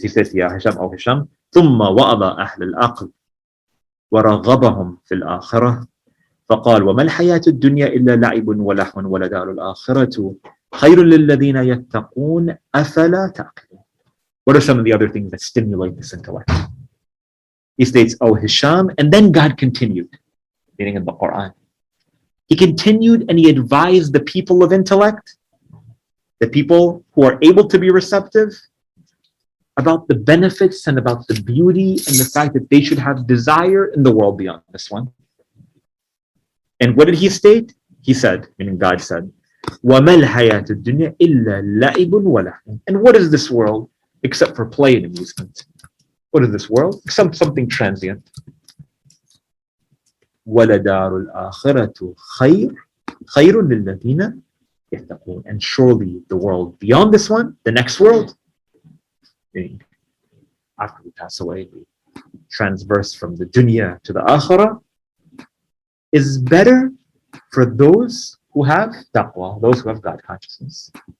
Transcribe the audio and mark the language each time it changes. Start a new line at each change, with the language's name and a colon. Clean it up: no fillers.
English: He says,
Arabic: Ya Hisham,
English: O Hisham,
Arabic: ثُمَّ وَأَضَى أَهْلَ الْعَقْلِ وَرَغَّبَهُمْ فِي الْآخِرَةِ فقال وما الحياة الدنيا إلا لعب ولهو ولدار الآخرة خير للذين يتقون أفلا تعقلون.
English: What are some of the other things that stimulate this intellect? He states, O Hisham, and then God continued, meaning in the Quran. He continued and he advised the people of intellect, the people who are able to be receptive, about the benefits and about the beauty and the fact that they should have desire in the world beyond this one. And what did he state? He said, meaning God said,
Arabic: وَمَا الْحَيَاةُ الدُّنْيَا إِلَّا لَعِبٌ وَلَهْوٌ.
English: And what is this world except for play and amusement? What is this world? Except something transient.
Arabic: وَلَدَارُ الْآخِرَةُ خَيْرٌ لِلَّذِينَ يَتَّقُونَ.
English: And surely the world beyond this one, the next world, after we pass away, we transverse from the dunya to the akhirah, is better for those who have taqwa, those who have God consciousness.